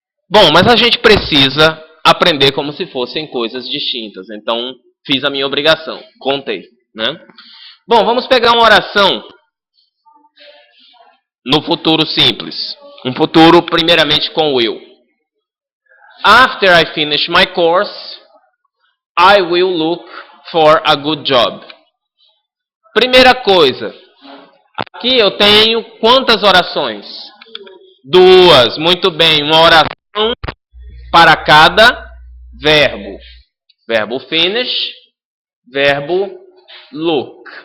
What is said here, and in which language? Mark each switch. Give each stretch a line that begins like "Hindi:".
Portuguese: Bom, mas a gente precisa aprender como se fossem coisas distintas. Então, fiz a minha obrigação. Contei, né? Bom, vamos pegar uma oração no futuro simples. Um futuro, primeiramente, com will.
English: After I finish my course, I will look for a good job.
Portuguese: Primeira coisa. Aqui eu tenho quantas orações? Duas. Muito bem. Uma oração para cada verbo. Verbo finish, verbo look.